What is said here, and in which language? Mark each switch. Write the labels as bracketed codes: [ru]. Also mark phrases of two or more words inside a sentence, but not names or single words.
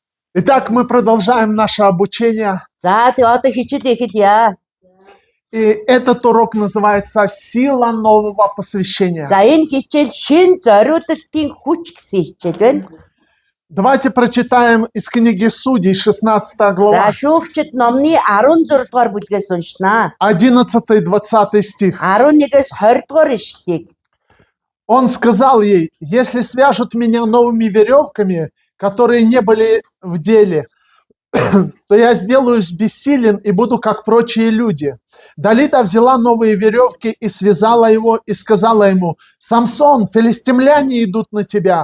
[ru] Итак, мы продолжаем наше обучение. [mn] За тий одоо хичээлээ эхэлье. [ru] И этот урок называется «Сила нового посвящения». [mn] За энэ хичээл шин зориулалтын хүч гэсэн хичээл байна. [ru] Давайте прочитаем из книги Судей, 16 [mn] За [ru] глава, [mn] шүүгчд номны 16 дугаар бүлгээс уншнаа. [ru] 11-20 стих. [mn] 11-ээс 20 дугаар ишлэлийг. [ru] Он сказал ей: «Если свяжут меня новыми веревками, которые не были в деле, то я сделаюсь бессилен и буду как прочие люди». Далида взяла новые веревки и связала его, и сказала ему: «Самсон, филистимляне идут на тебя».